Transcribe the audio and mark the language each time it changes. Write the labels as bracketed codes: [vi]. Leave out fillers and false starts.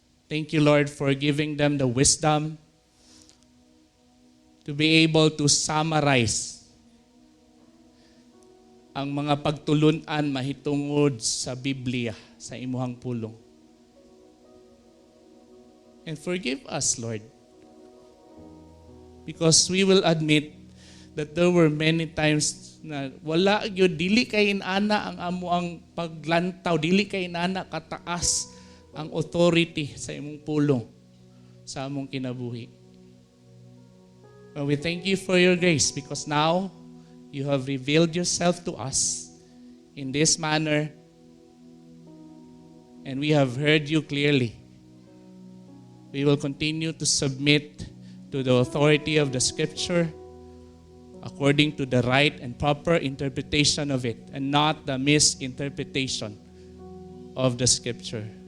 [en] Thank you, Lord, for giving them the wisdom to be able to summarize [ceb] ang mga pagtulunan mahitungod sa Biblia, sa imuhang pulong. [en] And forgive us, Lord, because we will admit that there were many times [ceb] na wala gyud dili kay inana ang amo ang paglantaw, dili kay inana kataas ang authority sa imong pulong sa among kinabuhi. [en] But we thank you for your grace because now you have revealed yourself to us in this manner and we have heard you clearly. We will continue to submit to the authority of the Scripture according to the right and proper interpretation of it and not the misinterpretation of the Scripture.